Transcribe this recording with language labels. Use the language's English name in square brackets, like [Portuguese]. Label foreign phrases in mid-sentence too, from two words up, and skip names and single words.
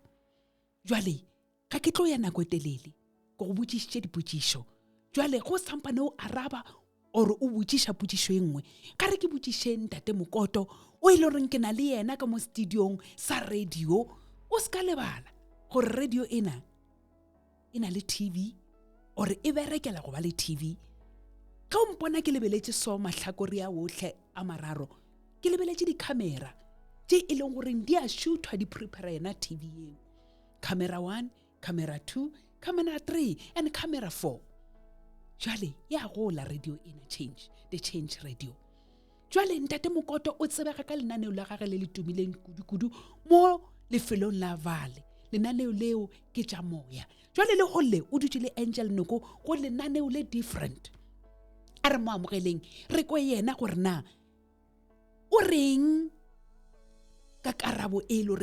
[Northern Sotho] Jwale ga ke tlo ya nako e telele go go botšišitše dipotšišo jwale go sampane o araba or o botšiša potšišo e nngwe ka re ke botšiše ntate Mokoto o ile reng ke na le yena ka mo studiong sa radio o se ka lebala gore radio ena e na le TV or e berekela go ba le TV. Ka o mpona ke lebeletše so mahlakore a ohle a mararo ke lebeletše di-camera tše e leng goreng di a shootwa di prepare yena TV eo. [English] Camera 1, camera 2, camera 3 and camera 4. [Northern Sotho] Jwale ya gola radio ena [English] the change radio. [Northern Sotho] Jwale ntate Mokoto o tsebega ka lenaneo la gagwe le le tumileng kudu mo lefelong la Vale lenaneo leo ke tša moya jwale le gole o dutse le Angel Noko go lenaneo le different a re mo amogeleng re kwe yena gore na o reng ka karabo e le